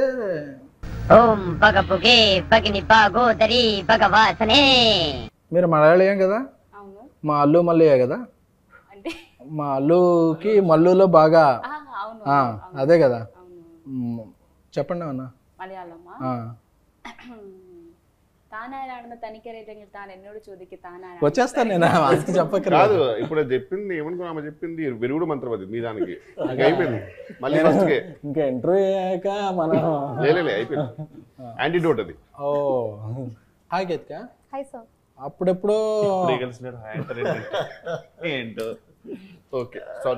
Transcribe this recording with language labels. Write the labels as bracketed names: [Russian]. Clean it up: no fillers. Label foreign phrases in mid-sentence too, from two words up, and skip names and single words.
[Telugu] ఓం భగపుగే భగిని భాగోదరి భగవాసనే. మీరు మలయాళీయం కదా? అవును. మా అల్లు మల్లయ్య కదా? అంటే మా అల్లుకి మల్లులో బాగా. అవును, అదే కదా. అవును. చెప్పండి అన్న. [Malayalam] മലയാളമാ താനാരാണെന്ന് തനിക്കറിയില്ലെങ്കിൽ താൻ എന്നോട് ചോദിക്കും താനാരാണ്. [Telugu] వచ్చేస్తాను నేను, అది చెప్పక కాదు. ఇప్పుడు అది చెప్పింది ఏమనుకున్నా, ఆమె చెప్పింది విరుగుడు మంత్రం అది మీ దానికి అయిపోయింది. మళ్ళీ ఫస్ట్కే ఇంకా ఇంటర్వ్యూ అయ్యాక మనం లే అయిపోయింది. యాంటీడోట్ అది. ఓ హాయ్ గీతిక. [English] Hi sir. [Telugu] అప్పుడెప్పుడు ఏంటో. [English] okay sorry.